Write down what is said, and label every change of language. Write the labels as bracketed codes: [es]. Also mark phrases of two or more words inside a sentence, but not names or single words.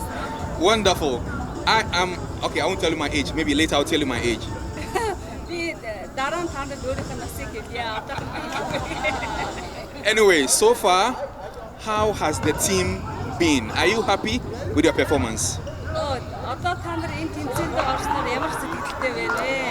[en] Wonderful. I am okay. I won't tell you my age. Maybe later I'll tell you my age. Anyway, so far, how has the team been? Are you happy with your performance? [mn] Одоо та нар энэ тэмцээнд орсноор ямар сэтгэлтэй байна вэ?